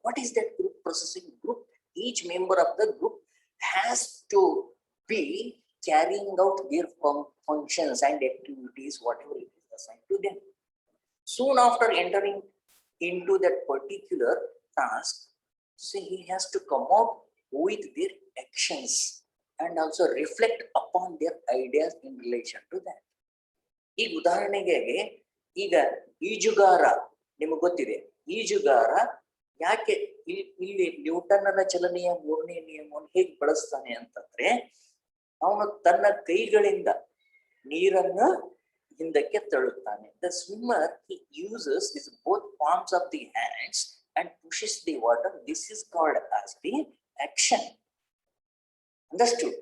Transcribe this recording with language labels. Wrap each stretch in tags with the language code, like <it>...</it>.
<en>What is that group processing? Group, each member of the group has to be carrying out their functions and activities, whatever it is assigned to them. Soon after entering into that particular task, so he has to come out with their actions and also reflect upon their ideas in relation to that.</en> <kn>ಈಗ ಉದಾಹರಣೆಗೆ, ಈಗ ಈಜುಗಾರ ನಿಮಗೆ ಗೊತ್ತಿದೆ, ಈಜುಗಾರ ಯಾಕೆ ಇಲ್ಲಿ ನ್ಯೂಟನ್ನ ಚಲನೆಯ ಮೂರನೇ ನಿಯಮವನ್ನು ಹೇಗೆ ಬಳಸ್ತಾನೆ ಅಂತಂದ್ರೆ, ಅವನು ತನ್ನ ಕೈಗಳಿಂದ ನೀರನ್ನ ಹಿಂದಕ್ಕೆ ತಳ್ಳುತ್ತಾನೆ.</kn> <en>The swimmer, he uses his both palms of the hands and pushes the water. This is called as the action. Understood?</en>